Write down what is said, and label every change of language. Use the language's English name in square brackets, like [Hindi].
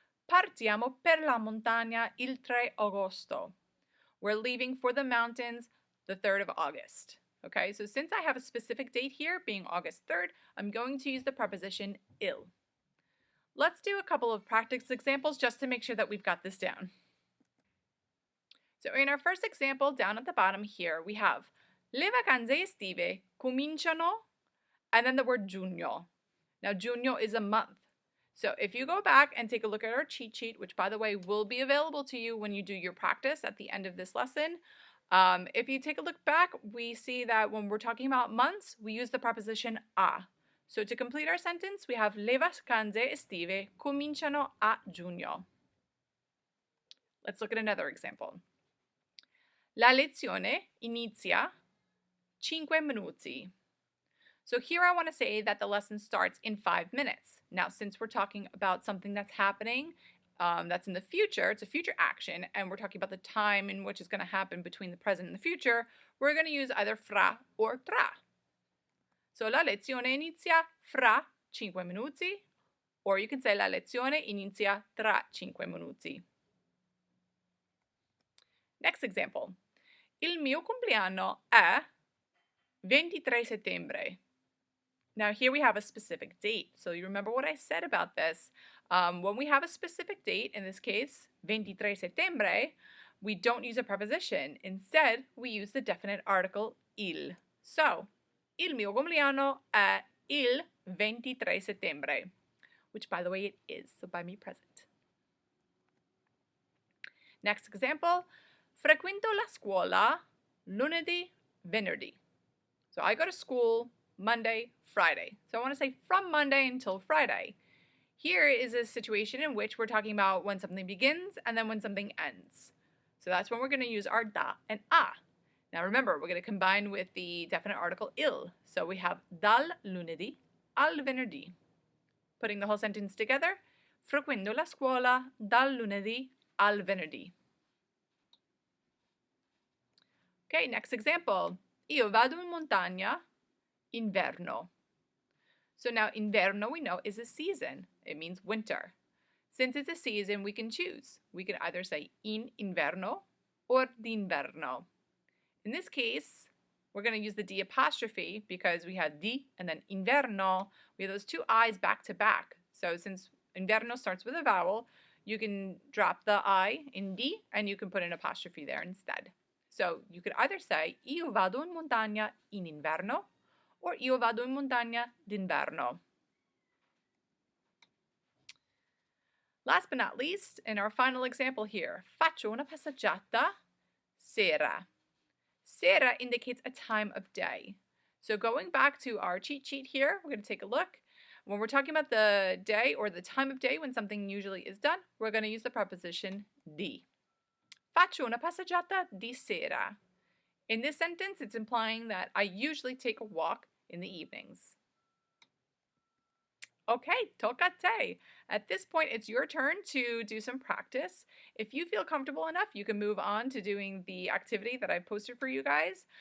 [Italian] Partiamo per la montagna il 3 agosto. [English] We're leaving for the mountains the 3rd of August. Okay, so since I have a specific date here, being August 3rd, I'm going to use the preposition il. Let's do a couple of practice examples just to make sure that we've got this down. So in our first example, down at the bottom here, we have le vacanze estive cominciano, and then the word giugno. Now, giugno is a month. So if you go back and take a look at our cheat sheet, which by the way will be available to you when you do your practice at the end of this lesson, if you take a look back, we see that when we're talking about months, we use the preposition a. So to complete our sentence, we have le vacanze estive cominciano a giugno. Let's look at another example. [Italian] La lezione inizia 5 minuti. [English] So here I want to say that the lesson starts in 5 minutes. Now, since we're talking about something that's happening, that's in the future, it's a future action, and we're talking about the time in which it's going to happen between the present and the future, we're going to use either fra or tra. [Italian] So la lezione inizia fra 5 minuti, or you can say la lezione inizia tra 5 minuti. Next example. Il mio compleanno è 23 settembre. [English] Now here we have a specific date. So you remember what I said about this. When we have a specific date, in this case, 23 settembre, we don't use a preposition. Instead, we use the definite article il. So, il mio compleanno è il 23 settembre, which by the way it is, so buy me a present. [Italian] Next example, frequento la scuola lunedì, venerdì. [English] So I go to school Monday, Friday. So I want to say from Monday until Friday. Here is a situation in which we're talking about when something begins and then when something ends. So that's when we're going to use our da and a. Now remember, we're going to combine with the definite article il. [Italian] So we have dal lunedì al venerdì. Putting the whole sentence together, frequento la scuola dal lunedì al venerdì. Okay, next example. Io vado in montagna inverno. [English] So now inverno we know is a season. It means winter. Since it's a season, we can choose. We can either say in inverno or d'inverno. In this case, we're going to use the D apostrophe because we had di and then inverno. We have those two I's back to back. So since inverno starts with a vowel, you can drop the I in di and you can put an apostrophe there instead. [Italian] So you could either say io vado in montagna in inverno or io vado in montagna d'inverno. [English] Last but not least, in our final example here, faccio una passeggiata sera. Sera indicates a time of day. So going back to our cheat sheet here, we're going to take a look. When we're talking about the day or the time of day when something usually is done, we're going to use the preposition di. [Italian] Faccio una passeggiata di sera. [English] In this sentence, it's implying that I usually take a walk in the evenings. Okay, tocca a te. At this point, it's your turn to do some practice. If you feel comfortable enough, you can move on to doing the activity that I posted for you guys.